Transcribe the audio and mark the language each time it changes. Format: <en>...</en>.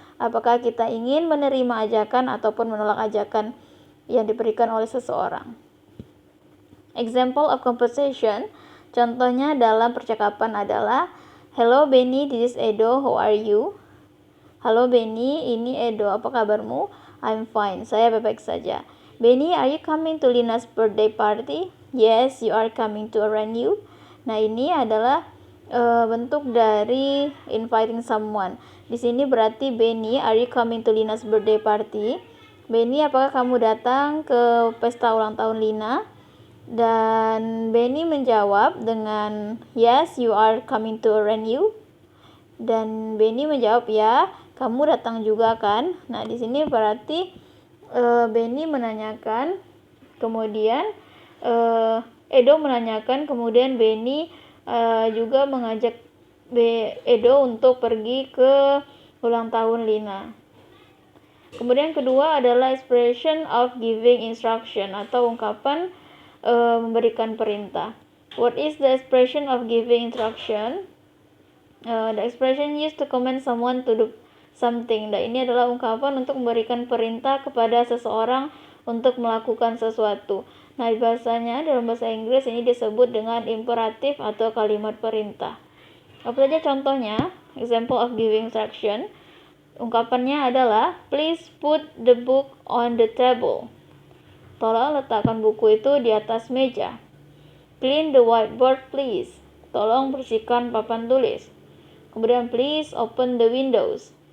<id>Apakah kita ingin menerima ajakan ataupun menolak ajakan yang diberikan oleh seseorang.</id> <en>Example of conversation,</en> <id>contohnya dalam percakapan adalah</id> <en>hello Benny, this is Edo, how are you?</en> <id>Halo Benny, ini Edo, apa kabarmu?</id> <en>I'm fine,</en> <id>saya baik-baik saja.</id> <en>Benny, are you coming to Lina's birthday party? Yes, you are coming to arrange you.</en> <id>Nah, ini adalah bentuk dari</id> <en>inviting someone.</en> <id>Di sini berarti</id> <en>Benny, are you coming to Lina's birthday party?</en> <id>Benny, apakah kamu datang ke pesta ulang tahun Lina? Dan Benny menjawab dengan</id> <en>yes, you are coming to arrange you.</en> <id>Dan Benny menjawab ya, kamu datang juga kan? Nah, di sini berarti Benny menanyakan, kemudian Edo menanyakan, kemudian Benny juga mengajak Edo untuk pergi ke ulang tahun Lina. Kemudian kedua adalah</id> <en>expression of giving instruction</en> <id>atau ungkapan memberikan perintah.</id> <en>What is the expression of giving instruction? The expression used to command someone to do something.</en> <id>Dan ini adalah ungkapan untuk memberikan perintah kepada seseorang untuk melakukan sesuatu. Nah, bahasanya dalam bahasa Inggris ini disebut dengan imperatif atau kalimat perintah. Apa saja contohnya?</id> <en>Example of giving instruction.</en> <id>Ungkapannya adalah</id> <en>please put the book on the table.</en> <id>Tolong letakkan buku itu di atas meja.</id> <en>Clean the whiteboard please.</en> <id>Tolong bersihkan papan tulis. Kemudian</id> <en>please open the windows.</en>